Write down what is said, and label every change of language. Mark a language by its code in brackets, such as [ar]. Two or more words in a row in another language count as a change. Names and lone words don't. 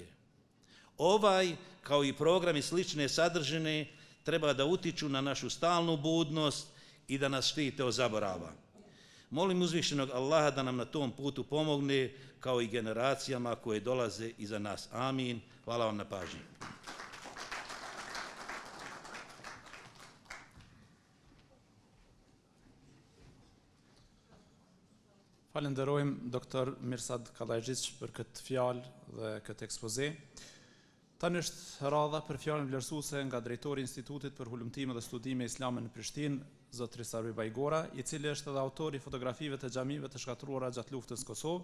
[bs] Ovaj, kao i programi slične sadržine, treba da utiču na našu stalnu budnost i da nas štite od zaborava. Molim uzvišenog Allaha da nam na tom putu pomogne, kao i generacijama koje dolaze iza nas. Amin. Hvala vam na pažnji. [sq] Falenderojmë doktor Mirsad Kallajgjic për këtë fjalë dhe këtë ekspoze. Tani është radha për fjalën vlerësuese nga drejtori i Institutit për Hulumtime dhe Studime Islame në Prishtinë, zotri Sarvi Bajgora, i cili është edhe autori fotografive të xhamive të shkatruara gjatë luftës Kosovë.